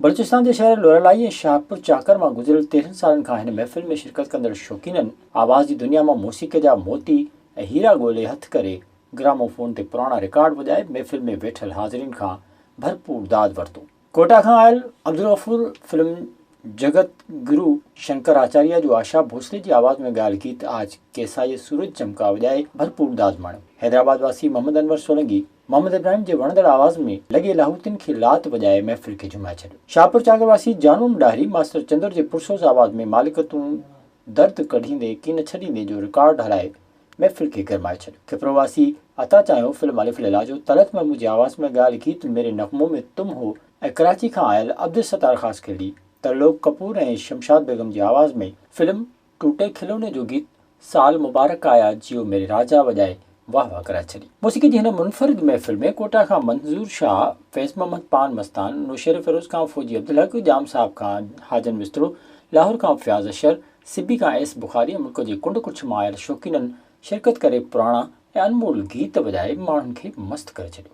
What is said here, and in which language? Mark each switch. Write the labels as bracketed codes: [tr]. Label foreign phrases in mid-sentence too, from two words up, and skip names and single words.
[sd] बलूचिस्तान जे शहर लोरालाई ऐं शाहपुर चाकर मां गुज़िरियल 13 सालनि खां हिन महफ़िल में शिरकत कंदड़ शौक़ीननि आवाज़ जी दुनिया मां मौसीक़ी जा मोती ऐं हीरा ॻोल्हे हथ करे ग्रामोफोन ते पुराणा रिकॉर्ड वॼाए महफ़िल में वेठल हाज़रीन खां भरपूर दाद वरितो। कोटा खां आयल अब्दुल गफूर फिल्म जगत गुरु शंकर आचार्य जो आशा भोसले जी आवाज़ में ॻायल गीत आज केसाई सूरज चमका वॼाए भरपूर दाद माणियो। हैदराबाद वासी मोहम्मद अनवर सोलंकी मोहम्मद इब्राहिम जे वणंदड़ आवाज़ में लॻे लाहौतिन खे लात वॼाए महफ़िल खे झुमाए छॾियो। शाहपुर चाकर वासी जानूम डाहरी मास्टर चंदर जे पुरसोस आवाज़ में मालिक तूं दर्द कढींदे कीन छॾींदे जो रिकॉर्ड हलाए महफ़िल खे गरमाए छॾियो। खिपरोवासी अता चाहियो फिल्म अलिफ लैला जो तलत महमूद जी आवाज़ में ॻायल गीत मेरे नग़मों में तुम हो ऐं कराची खां आयल अब्दुल सत्तार ख़ास खिल्ली तरलोक कपूर ऐं शमशाद बेगम जी आवाज़ में फिल्म टूटे खिलौने जो गीत साल मुबारक आया जियो मेरे राजा वॼाए वाह वाह कराए छॾी। मौसीक़ी जी हिन मुनफ़रिद महफ़िल में कोटा खां मंज़ूर शाह, फैज़ मोहम्मद पान मस्तान, नौशेर फिरोज़ खां फ़ौजी अब्दुल हक, जाम साहब खां हाजन मिस्त्रो, लाहौर खां फ़याज़ अशर, सिब्बी खां एस बुखारी ऐं मुल्क जे कुंड कुछ मां आयल शौक़ीननि शिरकत करे पुराणा ऐं अनमोल गीत वॼाए माण्हुनि खे मस्तु करे छॾियो।